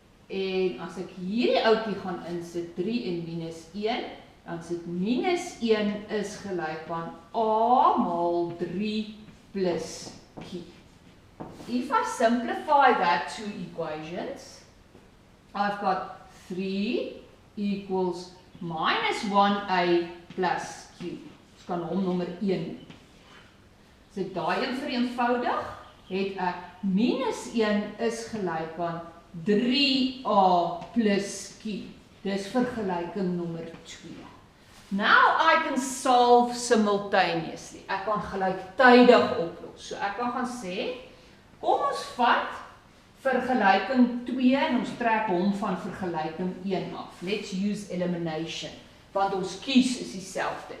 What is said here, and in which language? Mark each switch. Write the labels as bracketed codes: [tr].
[af] En as ek hierdie ouetjie gaan insit, 3 en minus 1, dan sit minus 1 is gelyk aan a maal 3 plus q. [en] If I simplify that 2 equations, I've got 3 equals minus 1a plus q. [af] Ons kan hom nommer 1. As ek daai een vereenvoudig, het ek minus 1 is gelyk aan 3a plus q. Dis vergelyking nommer 2. [en] Now I can solve simultaneously. [af] Ek kan gelyktydig oplos. So ek kan gaan sê, kom ons vat vergelyking 2 en ons trek hom van vergelyking 1 af. [en] Let's use elimination, [af] want ons kies is dieselfde.